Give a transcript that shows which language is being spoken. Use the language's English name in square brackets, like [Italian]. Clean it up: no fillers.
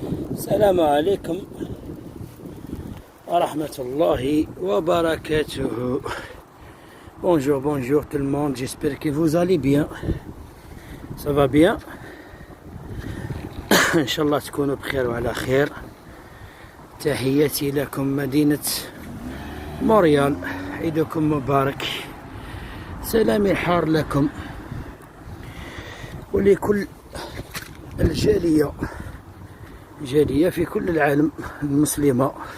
[Arabic] السلام عليكم ورحمة الله وبركاته. [French] Bonjour tout le monde, j'espère que vous allez bien. Ça va bien. [Arabic] إن شاء الله تكونوا بخير وعلى خير. تحياتي لكم مدينة مونريال، عيدكم مبارك، سلامي الحار لكم ولكل الجالية في كل العالم المسلمة.